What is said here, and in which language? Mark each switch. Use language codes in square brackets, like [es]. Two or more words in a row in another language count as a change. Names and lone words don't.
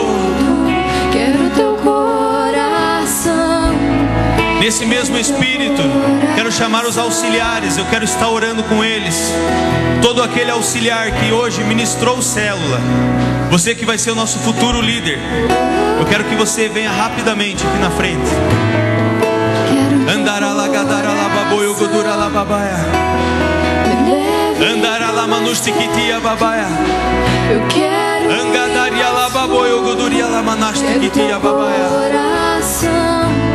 [pt] Quero teu coração. Nesse mesmo Espírito, quero chamar os auxiliares. Eu quero estar orando com eles. Todo aquele auxiliar que hoje ministrou célula, você que vai ser o nosso futuro líder, eu quero que você venha rapidamente aqui na frente. Andara lagadara lababoio godura lababaia. Andara lamanustikitia babaia. Eu quero Angadaria lababoio goduria lamanastikitia babaia. coração.